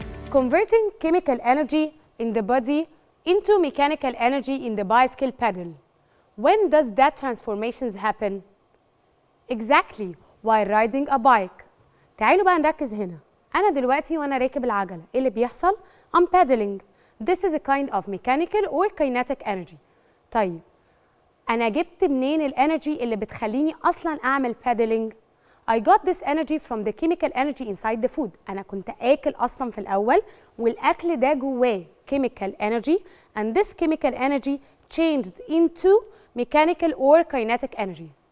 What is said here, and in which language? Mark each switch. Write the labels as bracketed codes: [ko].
[en] Converting chemical energy in the body into mechanical energy in the bicycle pedal. When does that transformation happen? Exactly, while riding a bike. [ar] تعالوا بقى نركز هنا. أنا دلوقتي وأنا راكب العجلة، إيه اللي بيحصل؟ [en] I'm pedaling. This is a kind of mechanical or kinetic energy. [ar] طيب، أنا جبت منين الانرجي اللي بتخليني أصلاً أعمل [en] pedaling؟ I got this energy from the chemical energy inside the food. [ar] أنا كنت آكل أصلاً في الأول والأكل ده جواه [en] chemical energy and this chemical energy changed into mechanical or kinetic energy.